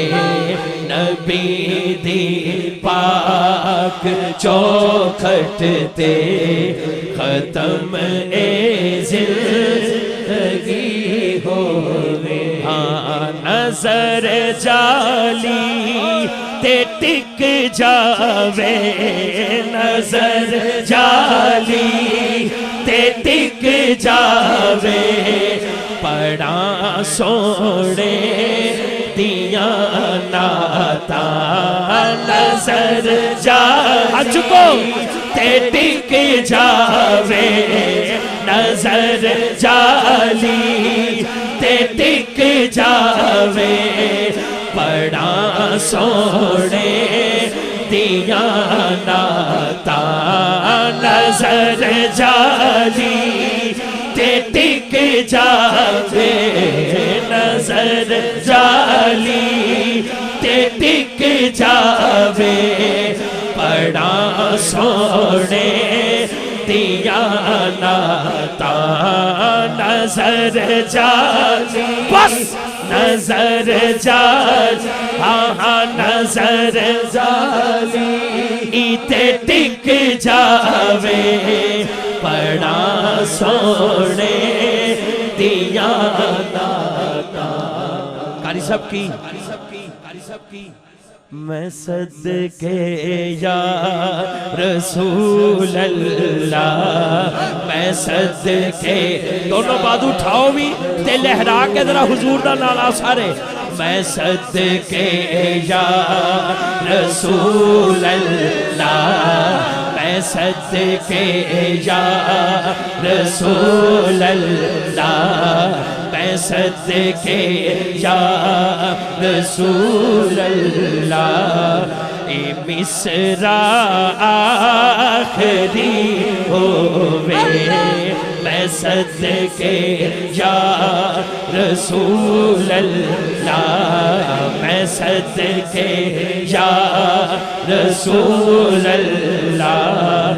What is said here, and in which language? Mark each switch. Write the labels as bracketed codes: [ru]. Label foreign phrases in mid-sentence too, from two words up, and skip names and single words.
[pa] نبی دی پاک چوکھٹ تے ختم زندگی ہووے. ہاں نظر جالی تے ٹک جاوے. نظر جالی تے ٹک جاوے. پڑھاں سوڑے دیاں نعتاں. نظر جالی تے ٹک جاوے. نظر جالی تے ٹک جاوے. پڑھاں سوڑے دیاں نعتاں. نظر جالی تے ٹک جاوے. نظر جالی تے ٹک جاوے. پڑھاں سوڑے دیاں نعتاں. نظر جالی بس نظر جالی ہاں نظر جالی تے ٹک جاوے. پڑھاں سوڑے دیاں نعتاں. قاری صاحب کی میں صدقے [ar] یا رسول اللہ. [pa] میں صدقے دونوں بات اٹھاؤ بھی تے لہرا کے ذرا حضور دا نالا سارے. میں صدقے [ar] یا رسول اللہ. [pa] میں صدقے [ar] یا رسول اللہ. [pa] میں صدقے [ar] یا رسول اللہ. [pa] اے مصرع آخری ہووے. میں صدقے [ar] یا رسول اللہ. [pa] میں صدقے [ar] یا رسول اللہ.